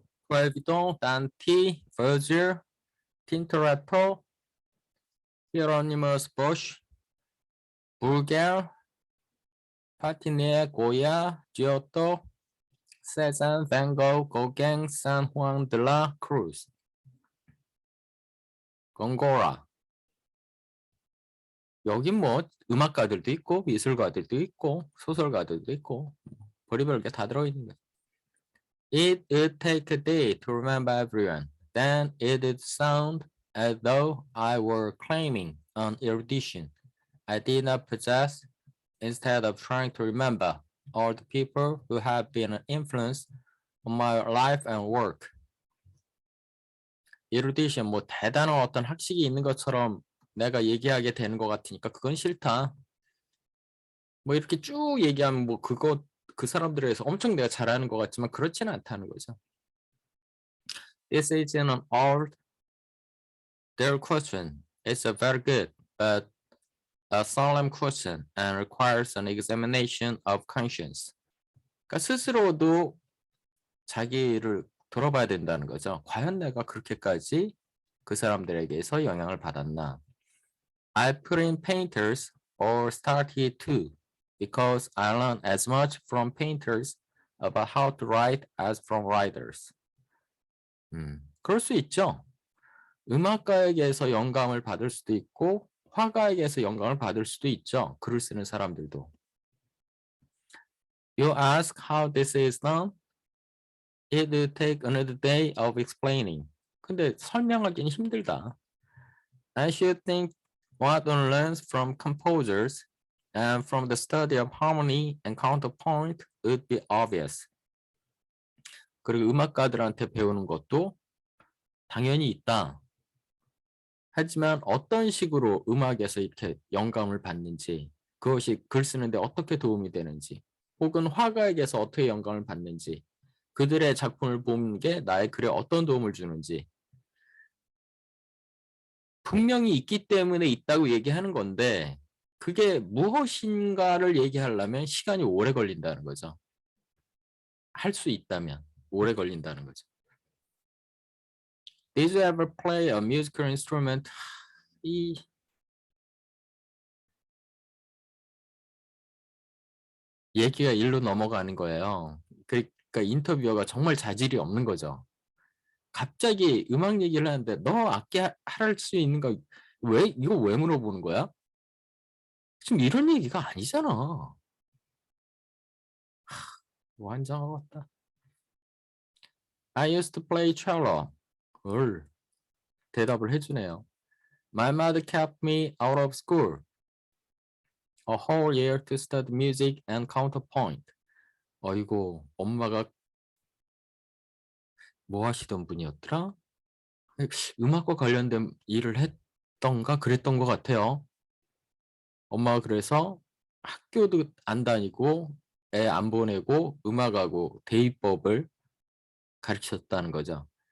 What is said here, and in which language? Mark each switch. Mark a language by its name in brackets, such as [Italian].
[Korean] 브레비동, 단티, 버질, 틴토레토, 히에로니머스 보쉬, 불겔, 파티니에, 고야, 지오토, 세잔, 밴고, 고갱, 산후앙 드라 크루즈, 건고라. 여긴 뭐 음악가들도 있고 미술가들도 있고 소설가들도 있고 별의별 게 다 들어있는 거야. [English] It would take a day to remember everyone. Then it would sound as though I were claiming an erudition I did not possess. Instead of trying to remember all the people who have been an influence on my life and work. [Korean] erudition 뭐 대단한 어떤 학식이 있는 것처럼 내가 얘기하게 되는 것 같으니까 그건 싫다. 뭐 이렇게 쭉 얘기하면 뭐 그거 그 사람들에 대해서 엄청 내가 잘하는 것 같지만 그렇지는 않다는 거죠. [English] This isn't an old their question. It's a very good but a solemn question and requires an examination of conscience. [Korean] 그러니까 스스로도 자기를 돌아봐야 된다는 거죠. 과연 내가 그렇게까지 그 사람들에게서 영향을 받았나? [English] I put in painters or started to because I learned as much from painters about how to write as from writers. [Korean] 그럴 수 있죠. 음악가에게서 영감을 받을 수도 있고 화가에게서 영감을 받을 수도 있죠. 글을 쓰는 사람들도. [English] You ask how this is done? It will take another day of explaining. [Korean] 근데 설명하기는 힘들다. [English] I should think what one learns from composers and from the study of harmony and counterpoint would be obvious. [Korean] 그리고 음악가들한테 배우는 것도 당연히 있다. 하지만 어떤 식으로 음악에서 이렇게 영감을 받는지, 그것이 글 쓰는데 어떻게 도움이 되는지, 혹은 화가에게서 어떻게 영감을 받는지, 그들의 작품을 보는 게 나의 글에 어떤 도움을 주는지 분명히 있기 때문에 있다고 얘기하는 건데 그게 무엇인가를 얘기하려면 시간이 오래 걸린다는 거죠. 할 수 있다면 오래 걸린다는 거죠. [English] Did you ever play a musical instrument? [Korean] 이 얘기가 일로 넘어가는 거예요. 그러니까 인터뷰어가 정말 자질이 없는 거죠. 갑자기 음악 얘기를 하는데 너 악기 할 수 있는 거 왜 이거 왜 물어보는 거야? 지금 이런 얘기가 아니잖아. 완전하겠다. [English] I used to play cello. [Korean] 대답을 해주네요. [English] My mother kept me out of school a whole year to study music and counterpoint. [Korean] 어이고, 엄마가 뭐 하시던 분이었더라? 음악과 관련된 일을 했던가 그랬던 것 같아요. 엄마가 그래서 학교도 안 다니고 애 안 보내고 음악하고 대입법을 가르쳤다는 거죠.